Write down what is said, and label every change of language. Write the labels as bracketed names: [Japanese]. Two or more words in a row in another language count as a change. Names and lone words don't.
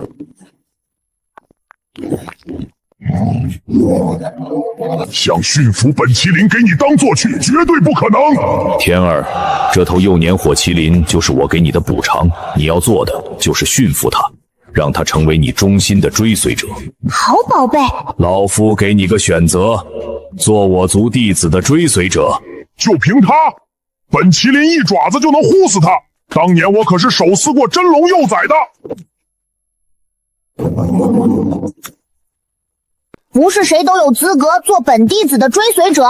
[Chinese] 想馴服本麒麟給你當作去，絕對不可能。天兒，這頭幼年火麒麟就是我給你的補償，你要做的就是馴服它，讓它成為你忠心的追隨者。好寶貝，老夫給你個選擇，做我族弟子的追隨者。就憑他，本麒麟一爪子就能呼死他。當年我可是手撕過真龍幼崽的。不是誰都有資格做本弟子的追隨者。